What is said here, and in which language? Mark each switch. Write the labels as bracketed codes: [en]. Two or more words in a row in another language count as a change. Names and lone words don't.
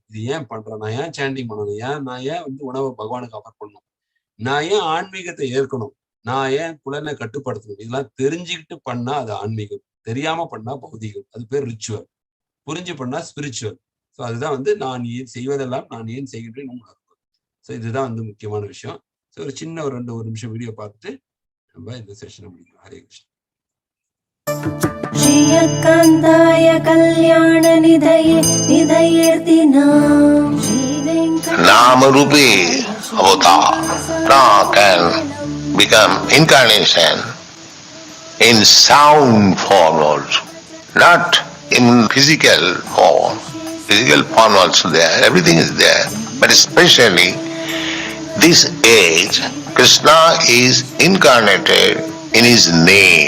[ta] இது ஏன் பண்றேன், நான் ஏன் சாண்டிங் பண்ணணும், நான் ஏன் வந்து உணவை பகவானுக்கு ஆஃபர் பண்ணணும், நான் ஏன் ஆன்மீகத்தை ஏற்கணும், நான் ஏன் புலனை கட்டுப்படுத்தணும், இதெல்லாம் தெரிஞ்சுக்கிட்டு பண்ணா அது ஆன்மீகம், தெரியாம பண்ணா பௌதிகம். அது பேர் ரிச்சுவல். புரிஞ்சு பண்ணா ஸ்பிரிச்சுவல். ஸோ அதுதான் வந்து நான் ஏன் செய்வதெல்லாம் நான் ஏன் செய்கின்றேன் உணர்வு. ஸோ இதுதான் வந்து முக்கியமான விஷயம். ஸோ ஒரு சின்ன ஒரு 2 நிமிஷம் வீடியோ பார்த்துட்டு நம்ம இந்த செஷனை முடிக்கலாம். ஹரே கிருஷ்ணா. [sa] श्रीयकान्ताय कल्याणनिधये निधयेर्तिनां नाम रूपी अवतार [en] can become incarnation in sound form also, not in physical form. Physical form also there, everything is there, but especially this age Krishna is incarnated in his name.